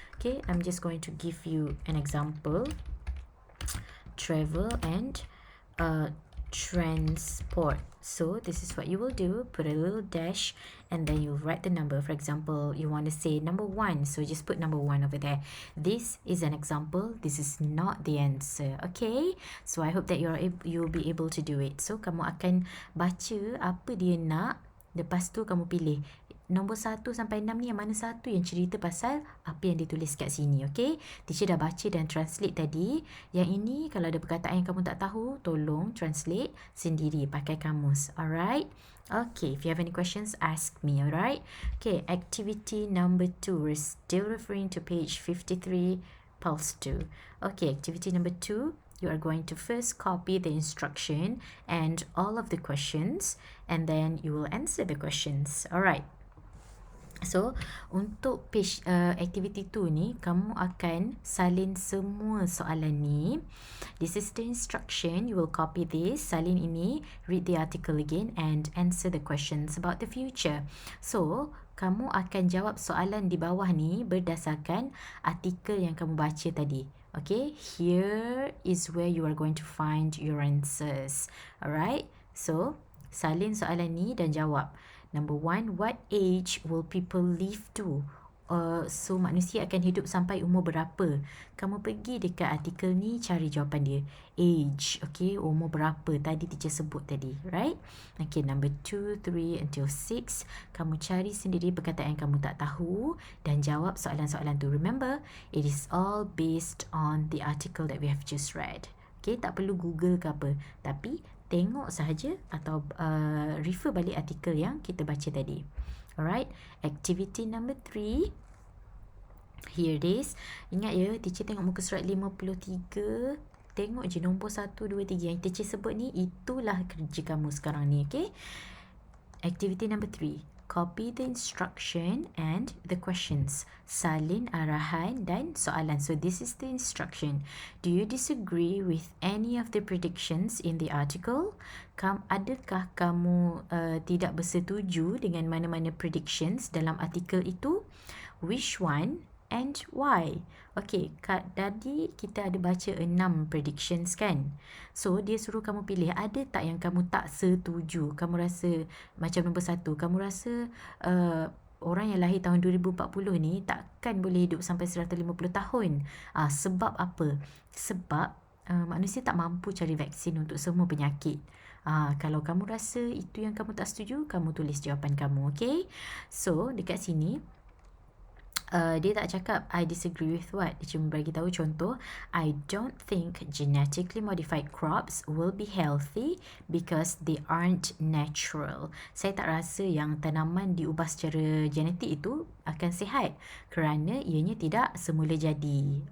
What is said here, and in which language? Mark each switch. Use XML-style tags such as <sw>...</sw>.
<en>Okay, I'm just going to give you an example. Travel and transport. So this is what you will do. Put a little dash and then you write the number. For example, you want to say number 1, so just put number 1 over there. This is an example. This is not the answer. Okay, so I hope that you'll be able to do it.</en> <ms>So kamu akan baca apa dia nak, lepas tu kamu pilih nombor 1 sampai 6 ni yang mana satu yang cerita pasal apa yang ditulis kat sini. Okay, teacher dah baca dan translate tadi. Yang ini kalau ada perkataan yang kamu tak tahu, tolong translate sendiri pakai kamus.</ms> <en>Alright, okay, if you have any questions, ask me. Alright, okay, activity number 2, we're still referring to page 53, pulse 2. Okay, activity number 2, you are going to first copy the instruction and all of the questions, and then you will answer the questions.</en> <ms>Alright, so untuk page activity 2 ni, kamu akan salin semua soalan ni.</ms> <en>This is the instruction. You will copy this,</en> <ms>salin ini,</ms> <en>read the article again and answer the questions about the future.</en> <ms>So kamu akan jawab soalan di bawah ni berdasarkan artikel yang kamu baca tadi.</ms> <en>Okay, here is where you are going to find your answers.</en> <ms>Alright, so salin soalan ni dan jawab.</ms> <en>Number 1, what age will people live to?</en> <ms>So manusia akan hidup sampai umur berapa? Kamu pergi dekat artikel ni, cari jawapan dia. Age, okay, umur berapa tadi teacher sebut tadi, right? Okay, number 2, 3 until 6, kamu cari sendiri perkataan yang kamu tak tahu dan jawab soalan-soalan tu.</ms> <en>Remember, it is all based on the article that we have just read.</en> <ms>Okay, tak perlu Google ke apa, tapi tengok sahaja atau refer balik artikel yang kita baca tadi.</ms> <en>Alright, activity number 3. Here it is.</en> <ms>Ingat ya, teacher tengok muka surat 53. Tengok je nombor 1, 2, 3 yang teacher sebut ni, itulah kerja kamu sekarang ni.</ms> <en>Okay, activity number 3. Copy the instruction and the questions.</en> <ms>Salin arahan dan soalan.</ms> <en>So this is the instruction. Do you disagree with any of the predictions in the article?</en> <ms>Adakah kamu tidak bersetuju dengan mana-mana predictions dalam artikel itu?</ms> <en>Which one and why?</en> <ms>Okay, tadi kita ada baca 6 predictions kan? So dia suruh kamu pilih, ada tak yang kamu tak setuju? Kamu rasa macam nombor 1, kamu rasa orang yang lahir tahun 2040 ni takkan boleh hidup sampai 150 tahun. Sebab apa? Sebab manusia tak mampu cari vaksin untuk semua penyakit. Kalau kamu rasa itu yang kamu tak setuju, kamu tulis jawapan kamu, okay? So, dekat sini, dia tak cakap</ms> <en>I disagree with what.</en> <ms>Dia cuma bagi tahu contoh,</ms> <en>I don't think genetically modified crops will be healthy because they aren't natural.</en> <ms>Saya tak rasa yang tanaman diubah secara genetik itu akan sihat kerana ianya tidak semula jadi.</ms>